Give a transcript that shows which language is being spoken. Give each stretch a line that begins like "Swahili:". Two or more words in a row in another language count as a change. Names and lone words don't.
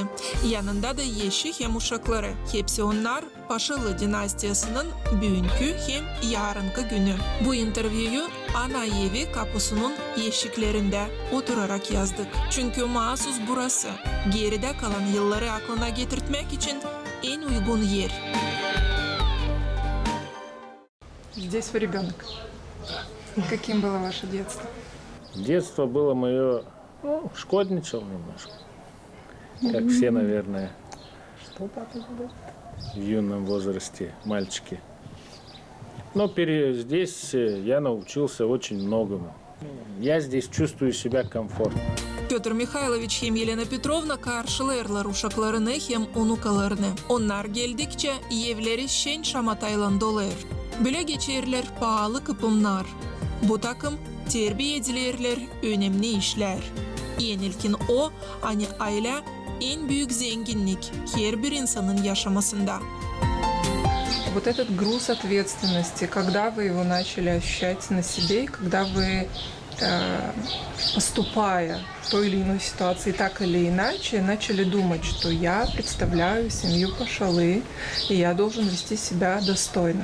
Gagauz: Yanında da yeşi hem uşakları. Hepsi onlar Paşalı dinastiyasının bugünkü hem yarınki günü. Bu interviewu ana evi kapısının yeşiklerinde oturarak yazdık. Çünkü mahsus burası geride kalan yılları aklına getirtmek için en uygun yer.
Russian: Здесь вы ребенок. Каким было ваше детство? Детство было мое, шкодничал немножко. Как все, наверное, в юном возрасте мальчики. Но здесь я научился очень многому. Я здесь чувствую себя комфортно.
Gagauz: Петр Михайлович hem Yelena Petrovna karşılayırlar uşaklarını hem onukalarını. Onlar geldikçe evleri şen şamatayla dolar. Böyle geçirirler pahalı kıpımlar. Bu takım terbiye edilirler önemli işler. En ilkin o, hani aile en büyük zenginlik her bir insanın yaşamasında.
Russian: Вот этот груз ответственности, когда вы его начали ощущать на себе, и когда вы, поступая в той или иной ситуации так или иначе, начали думать, что я представляю семью Пашалы, и я должен вести себя достойно.